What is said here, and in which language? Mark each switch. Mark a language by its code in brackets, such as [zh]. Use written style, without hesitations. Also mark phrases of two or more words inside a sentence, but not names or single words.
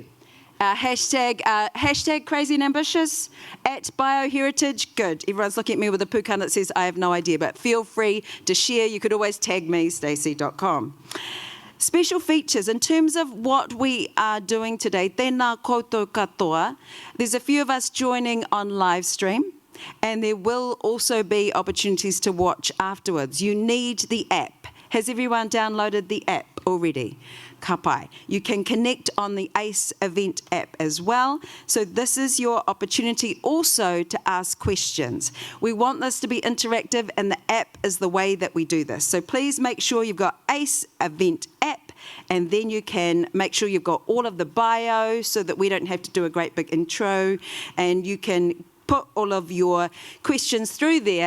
[en] Hashtag crazy and ambitious at BioHeritage. Good. Everyone's looking at me with a pukana that says I have no idea, but feel free to share. You could always tag me, stacey.com. Special features in terms of what we are doing today. [mi] Tēnā koutou katoa. [en] There's a few of us joining on live stream, and there will also be opportunities to watch afterwards. You need the app. Has everyone downloaded the app already? [mi] Ka pai. [en] You can connect on the ACE event app as well. So this is your opportunity also to ask questions. We want this to be interactive, and the app is the way that we do this. So please make sure you've got ACE event app, and then you can make sure you've got all of the bio so that we don't have to do a great big intro, and you can put all of your questions through there.